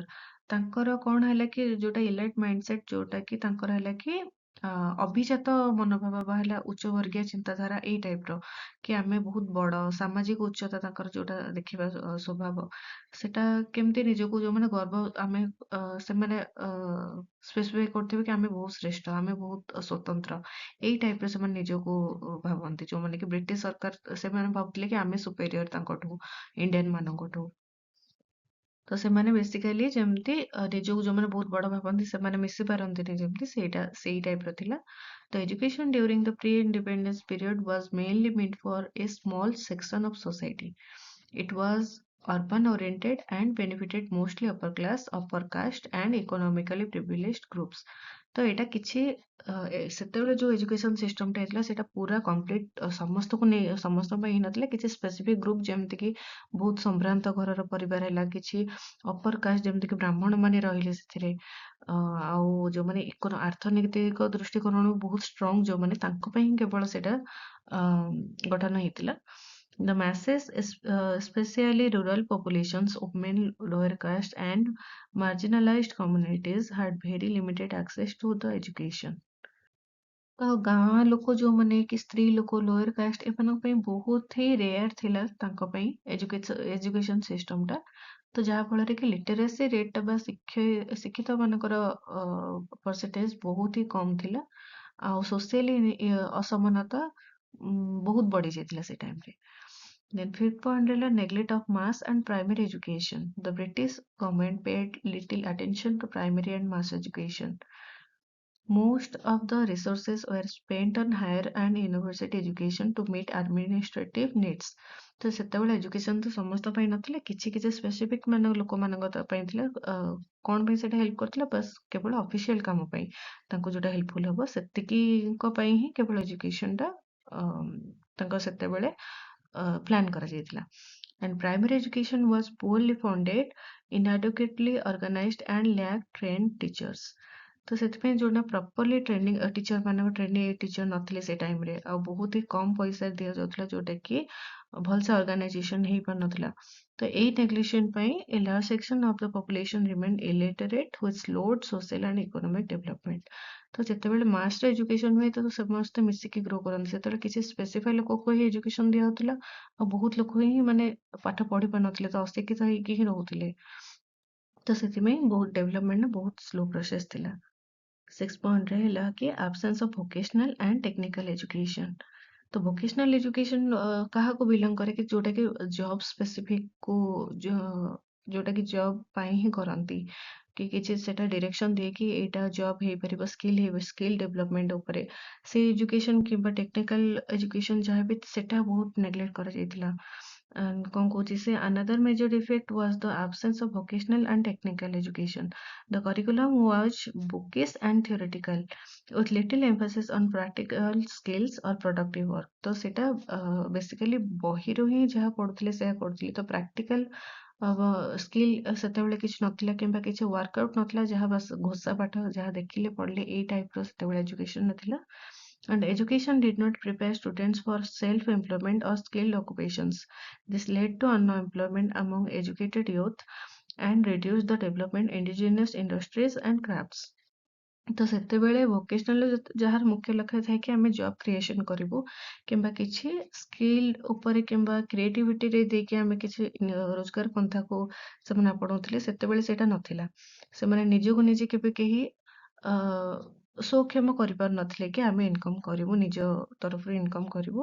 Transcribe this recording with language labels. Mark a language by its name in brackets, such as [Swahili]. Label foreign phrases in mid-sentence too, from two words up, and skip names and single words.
[Odia] ତାଙ୍କର କଣ ହେଲା କି ଯୋଉଟା [English] elite mindset, [Odia] ଯୋଉଟା କି ତାଙ୍କର ହେଲା କି ଅଭିଜାତ ମନୋଭାବ ବା ହେଲା ଉଚ୍ଚ ବର୍ଗୀୟ ଚିନ୍ତାଧାରା ଏଇ ଟାଇପର, କି ଆମେ ବହୁତ ବଡ ସାମାଜିକ ଉଚ୍ଚତା ତାଙ୍କର ଯୋଉଟା ଦେଖିବା ସ୍ୱଭାବ, ସେଟା କେମିତି ନିଜକୁ ଯୋଉମାନେ ଆମେ ସେମାନେ ସ୍ପେସିଫାଇ କରୁଥିବେ କି ଆମେ ବହୁତ ଶ୍ରେଷ୍ଠ, ଆମେ ବହୁତ ସ୍ୱତନ୍ତ୍ର, ଏଇ ଟାଇପର ସେମାନେ ନିଜକୁ ଭାବନ୍ତି। ଯୋଉମାନେ କି ବ୍ରିଟିଶ ସରକାର ସେମାନେ ଭାବୁଥିଲେ କି ଆମେ ସୁପେରିୟର ତାଙ୍କଠୁ, ଇଣ୍ଡିଆନ ମାନଙ୍କଠୁ। ତ ସେମାନେ ବେସିକାଲି ଯେମିତି ନିଜକୁ ଯୋଉମାନେ ବହୁତ ବଡ ଭାବନ୍ତି ସେମାନେ ମିଶି ପାରନ୍ତିନି, ଯେମିତି ସେଇ ଟାଇପର ଥିଲା। [English] The education during the pre-independence period was mainly meant for a small section of society. It was urban oriented and benefited mostly upper class, upper caste and economically privileged groups. [Odia] ତ ଏଇଟା କିଛି ସେତେବେଳେ ଯୋଉ [English] education system [Odia] ହେଇଥିଲା ସେଇଟା ପୁରା କମ୍ପ୍ଲିଟ ସମସ୍ତଙ୍କ ପାଇଁ ହେଇନଥିଲା। କିଛି [English] specific group [Odia] ଯେମିତିକି ବହୁତ ସମ୍ଭ୍ରାନ୍ତ ଘରର ପରିବାର ହେଲା, କିଛି [English] upper caste [Odia] ଯେମିତିକି ବ୍ରାହ୍ମଣ ମାନେ ରହିଲେ ସେଥିରେ, ଆଉ ଯୋଉମାନେ ଅର୍ଥନୈତିକ ଦୃଷ୍ଟିକୋଣରୁ ବହୁତ ଷ୍ଟ୍ରଙ୍ଗ ଯୋଉମାନେ, ତାଙ୍କ ପାଇଁ କେବଳ ସେଇଟା ଗଠନ ହେଇଥିଲା। [English] The masses, especially rural populations, women, lower caste, and marginalized communities, had very limited access to the education. [Odia] ତ ଗାଁ ଲୋକ ଯୋଉମାନେ କି ସ୍ତ୍ରୀ ଲୋକ, [English] lower caste, [Odia] ଏମାନଙ୍କ ପାଇଁ ବହୁତ ହିଁ ରେୟାର ଥିଲା ତାଙ୍କ ପାଇଁ [English] education system. [Odia] ତ ଯାହା ଫଳରେ କି [English] literacy rate [Odia] ବା ଶିକ୍ଷିତ ମାନଙ୍କର ପରସେଣ୍ଟେଜ ବହୁତ ହି କମ ଥିଲା, ଆଉ ସୋସିଆଲି ଅସମାନତା ବହୁତ ବଢି ଯାଇଥିଲା ସେ ଟାଇମରେ। [English] Then fifth point is neglect of mass and primary education. The British government paid little attention to primary and mass education. Most of the resources were spent on higher and university education to meet administrative needs. [Odia] ତ ସେତେବେଳେ ଏଜୁକେସନ ତ ସମସ୍ତ ପାଇଁ ନଥିଲା, କିଛି କିଛି ସ୍ପେସିଫିକ ଲୋକମାନଙ୍କ ପାଇଁ ଥିଲା। କଣ ପାଇଁ ସେଟା ହେଲ୍ପ କରିଥିଲା? ବାସ୍ କେବଳ ଅଫିସିଆଲ କାମ ପାଇଁ, ତାଙ୍କୁ ଯୋଉଟା ହେଲ୍ପଫୁଲ ହବ ସେତିକିଙ୍କ ପାଇଁ ହିଁ କେବଳ ଏଜୁକେସନଟା ତାଙ୍କ ସେତେବେଳେ ପ୍ଲାନ୍ କରାଯାଇଥିଲା। [English] And primary education was poorly funded, inadequately organized and lacked trained teachers. [Odia] ତ ସେଥିପାଇଁ ଯୋଉଟା ପ୍ରପରଲି ଟିଚର ମାନଙ୍କ [English] training teacher [Odia] ନଥିଲେ ସେ ଟାଇମରେ, ଆଉ ବହୁତ ହି କମ ପଇସା ଦିଆଯାଉଥିଲା, ଯୋଉଟା କି ଭଲସେ ଅର୍ଗାନାଇଜେସନ ହେଇପାରୁନଥିଲା। ତ ଏଇ ନେଗ୍ଲେକ୍ସନ ପାଇଁ [English] a large section of the population remained illiterate which slowed social and economic development. [Odia] ତ ଯେତେବେଳେ [English] master education [Odia] ହୁଏ ତ ସମସ୍ତେ ମିଶିକି ଗ୍ରୋ କରନ୍ତି, ସେତେବେଳେ କିଛି ସ୍ପେସିଫାଇ ଲୋକକୁ ହିଁ ଏଜୁକେସନ ଦିଆହଉଥିଲା, ଆଉ ବହୁତ ଲୋକ ହିଁ ମାନେ ପାଠ ପଢି ପାରୁନଥିଲେ, ତ ଅଶିକ୍ଷିତ ହେଇକି ହିଁ ରହୁଥିଲେ। ତ ସେଥିପାଇଁ ବହୁତ ଡେଭଲପମେଣ୍ଟ ବହୁତ [English] slow process [Odia] ଥିଲା। [English] six point [Odia] ରହିଲା କି [English] absence of vocational and technical education. [Odia] तो [English] vocational education [Odia] କାହାକୁ belong କରେ କି ଯୋଉଟା କି [English] job specific [Odia] କୁ ଯୋଉଟା କି job ପାଇଁ ହିଁ କରନ୍ତି, କି କିଛି ସେଟା direction ଦିଏ କି ଏଇଟା job ହେଇପାରିବ, [English] skill development [Odia] ଉପରେ ସେ education କିମ୍ବା [English] technical education [Odia] ଯାହା ବି ସେଟା ବହୁତ neglect କରାଯାଇଥିଲା। [English] And [Odia] କଣ କହୁଛି ସେ [English] another major defect was the absence of vocational and technical education. The curriculum was bookish and theoretical with little emphasis on practical skills or productive work. [Odia] ତ ସେଟା ବେସିକାଲି ବହିରୁ ହିଁ ଯାହା ପଢୁଥିଲେ ସେୟା କରୁଥିଲେ, ତ [English] practical skill [Odia] ସେତେବେଳେ କିଛି ନଥିଲା କିମ୍ବା କିଛି ୱାର୍କଆଉଟ୍ ନଥିଲା, ଯାହା ବାସ୍ ଘୋଷା ପାଠ ଯାହା ଦେଖିଲେ ପଢିଲେ ଏଇ ଟାଇପର ସେତେବେଳେ ଏଜୁକେସନ ନଥିଲା। [English] And education did not prepare students for self-employment or skilled occupations. This led to unemployment among educated youth and reduced the development indigenous industries and crafts. [Odia] ତ ସେତେବେଳେ ଭୋକେସନାଲ ଯାହାର ମୁଖ୍ୟ ଲକ୍ଷ୍ୟ ଥାଏ କି ଆମେ [English] job creation [Odia] କରିବୁ କିମ୍ବା କିଛି ସ୍କିଲ୍ ଉପରେ କିମ୍ବା କ୍ରିଏଟିଭିଟିରେ ଦେଇକି ଆମେ କିଛି ରୋଜଗାର ପନ୍ଥାକୁ ସେମାନେ ଆପଣଉଥିଲେ, ସେତେବେଳେ ସେଇଟା ନଥିଲା। ସେମାନେ ନିଜକୁ ନିଜେ କେବେ କେହି ସକ୍ଷମ କରିପାରୁନଥିଲେ କି ଆମେ ଇନକମ୍ କରିବୁ, ନିଜ ତରଫରୁ ଇନକମ୍ କରିବୁ।